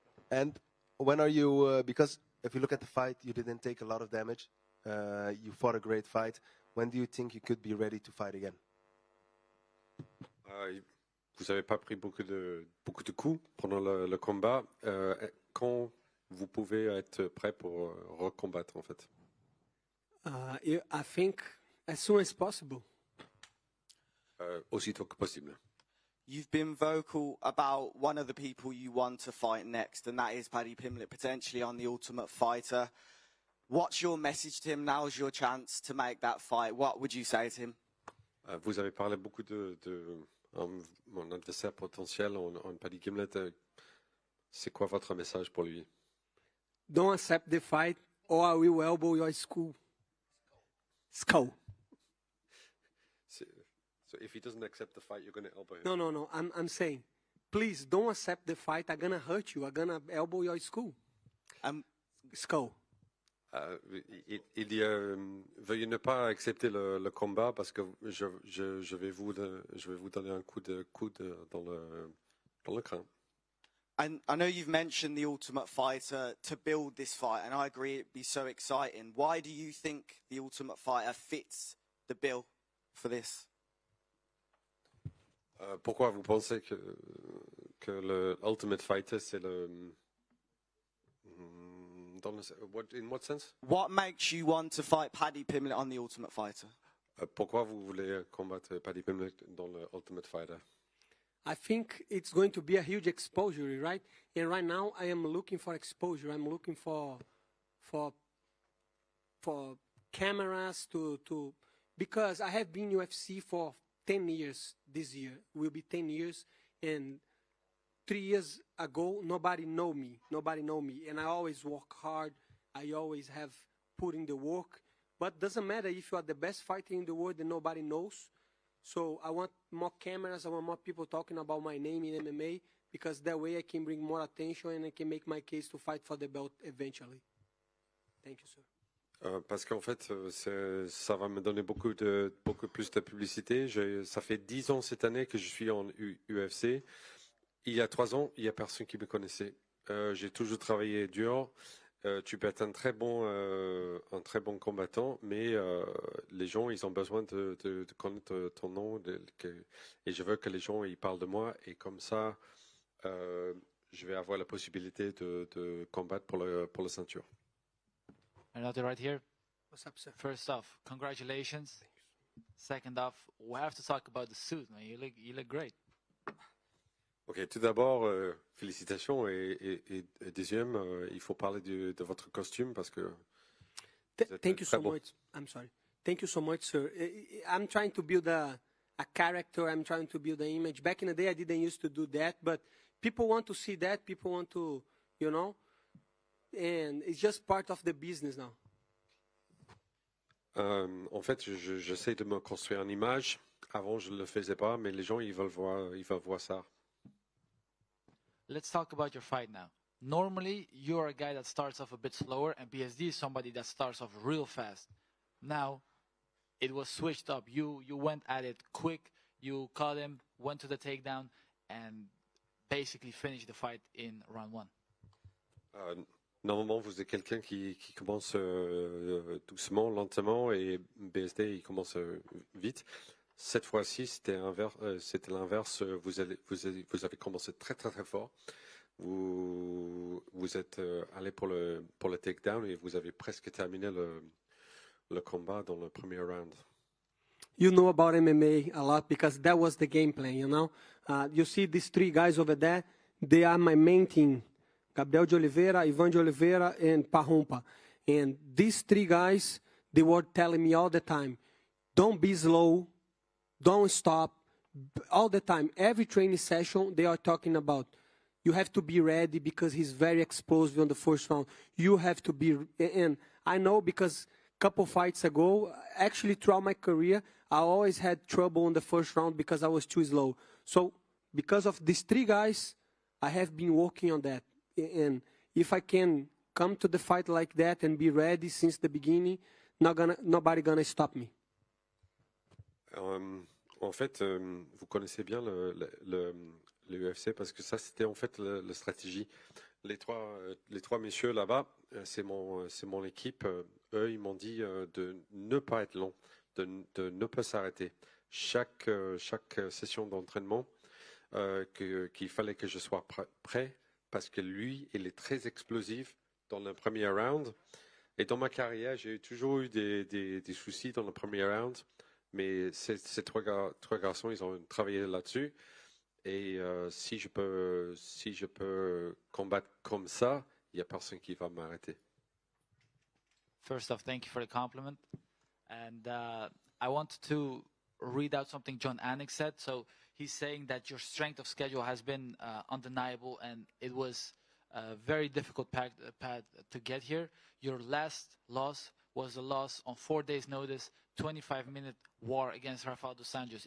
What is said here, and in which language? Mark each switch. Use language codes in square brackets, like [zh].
[en] And when are you, because if you look at the fight, you didn't take a lot of damage. You fought a great fight. When do you think you could be ready to fight again? [fr] Vous n'avez pas pris beaucoup de coups pendant le combat. Quand vous pouvez être prêt pour recombattre, en fait? [en] I think as soon as possible. [fr] Aussitôt que possible. [en] You've been vocal about one of the people you want to fight next, and that is Paddy Pimblett, potentially on The Ultimate Fighter. What's your message to him? Now's your chance to make that fight. What would you say to him? [fr] Vous avez parlé beaucoup de mon adversaire potentiel, en Paddy Pimblett. C'est quoi votre message pour lui? [en] Don't accept the fight, or I will elbow your skull. So if he doesn't accept the fight, you're going to elbow him? No. I'm saying, please don't accept the fight. I'm going to hurt you. I'm going to elbow your skull. Skull. [fr] Il dit veuillez ne pas accepter le combat parce que je vais vous donner un coup de coude dans le crâne. [en] And I know you've mentioned The Ultimate Fighter to build this fight, and I agree it'd be so exciting. Why do you think The Ultimate Fighter fits the bill for this? [fr] Pourquoi vous pensez que le Ultimate Fighter c'est le [en] in what sense? What makes you want to fight Paddy Pimblett on The Ultimate Fighter? [fr] Pourquoi vous voulez combattre Paddy Pimblett dans le Ultimate Fighter? [en] I think it's going to be a huge exposure, right? And right now, I am looking for exposure. I'm looking for cameras to because I have been UFC for 10 years this year. Will be 10 years, and 3 years ago, nobody know me, and I always work hard. I always have put in the work, but doesn't matter if you are the best fighter in the world and nobody knows. So I want more cameras, I want more people talking about my name in MMA, because that way I can bring more attention and I can make my case to fight for the belt eventually. Thank you, sir. [fr] Parce qu'en fait, ça va me donner beaucoup plus de publicité. Ça fait 10 ans cette année que je suis en UFC. Il y a 3 ans, il n'y a personne qui me connaissait. J'ai toujours travaillé dur. Tu peux être un très bon combattant, mais les gens, ils ont besoin de connaître ton nom. Et je veux que les gens ils parlent de moi. Et comme ça, je vais avoir la possibilité de combattre pour la ceinture. [en] Another right here. What's up, sir? First off, congratulations. Second off, we have to talk about the suit, man. You look great. [fr] Ok, tout d'abord, félicitations et deuxième, il faut parler de votre costume parce que. [en] Thank you so much. I'm sorry. Thank you so much, sir. I'm trying to build a character. I'm trying to build an image. Back in the day, I didn't used to do that, but people want to see that. People want to, you know, and it's just part of the business now. [fr] En fait, j'essaie de me construire une image. Avant, je ne le faisais pas, mais les gens, ils veulent voir ça. [en] Let's talk about your fight now. Normally, you're a guy that starts off a bit slower, and BSD is somebody that starts off real fast. Now, it was switched up. You went at it quick. You caught him, went to the takedown, and basically finished the fight in round 1. [fr] Normalement, vous êtes quelqu'un qui commence doucement, lentement, et BSD, il commence vite. Cette fois-ci, c'était l'inverse. Vous avez commencé très, très, très fort. Vous êtes allé pour le takedown et vous avez presque terminé le combat dans le premier round. [en] You know about MMA a lot because that was the game plan, you know. You see these three guys over there, they are my main team. Gabriel de Oliveira, Ivan de Oliveira, and Parrumpa. And these three guys, they were telling me all the time, don't be slow, don't stop, all the time. Every training session, they are talking about, you have to be ready because he's very explosive on the first round. You have to be, and I know because a couple fights ago, actually throughout my career, I always had trouble in the first round because I was too slow. So because of these three guys, I have been working on that. And if I can come to the fight like that and be ready since the beginning, nobody gonna stop me. [fr] En fait, vous connaissez bien le UFC parce que ça, c'était en fait la stratégie. Les trois messieurs là-bas, c'est mon équipe. Eux, ils m'ont dit de ne pas être long, de ne pas s'arrêter. Chaque session d'entraînement, qu'il fallait que je sois prêt parce que lui, il est très explosif dans le premier round. Et dans ma carrière, j'ai toujours eu des soucis dans le premier round. Mais ces trois garçons, ils ont travaillé là-dessus. Et si je peux combattre comme ça, il n'y a personne qui va m'arrêter. [en] First off, thank you for the compliment. And I wanted to read out something John Anik said. So he's saying that your strength of schedule has been undeniable, and it was a very difficult path to get here. Your last loss was a loss on 4 days' notice, 25-minute war against Rafael dos Anjos.